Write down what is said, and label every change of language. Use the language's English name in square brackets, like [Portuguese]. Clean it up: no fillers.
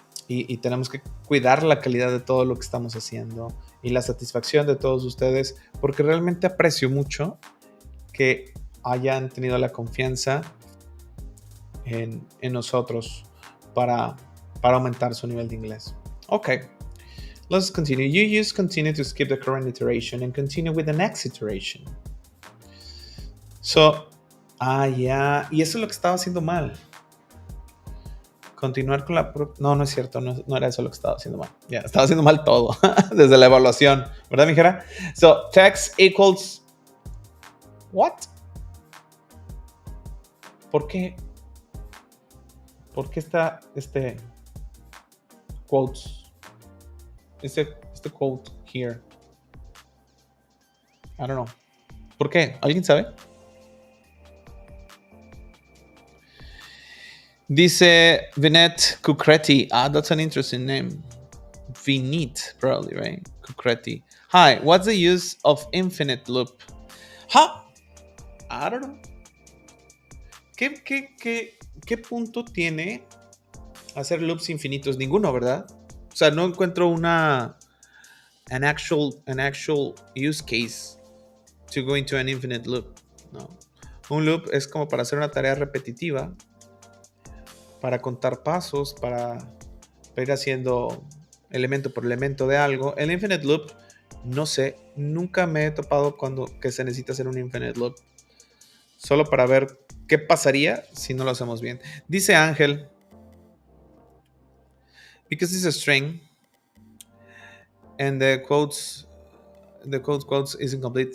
[Spanish] Y tenemos que cuidar la calidad de todo lo que estamos haciendo y la satisfacción de todos ustedes, porque realmente aprecio mucho que hayan tenido la confianza en nosotros para aumentar su nivel de inglés. Ok, [English] Let's continue. You use continue to skip the current iteration and continue with the next iteration. So, ya. [Spanish] Y eso es lo que estaba haciendo mal. Continuar con la... No, no es cierto. No era eso lo que estaba haciendo mal. Ya, estaba haciendo mal todo. Desde la evaluación. ¿Verdad, mijera? [English] So, text equals... What? [Spanish] ¿Por qué? ¿Por qué está quotes? [English] Este quote here. I don't know. [Spanish] ¿Por qué? ¿Alguien sabe? Dice Vinet Cucretti. [English] That's an interesting name. Vinet, probably, right? Cucretti. Hi, what's the use of infinite loop? Huh? I don't know. [Spanish] ¿Qué punto tiene hacer loops infinitos? Ninguno, ¿verdad? O sea, no encuentro [English] an actual use case to go into an infinite loop. [Spanish] No. Un loop es como para hacer una tarea repetitiva, para contar pasos, para ir haciendo elemento por elemento de algo. El infinite loop, no sé, nunca me he topado que se necesita hacer un infinite loop. Solo para ver qué pasaría si no lo hacemos bien. [English] Dice Ángel, because it's a string and the quotes is incomplete.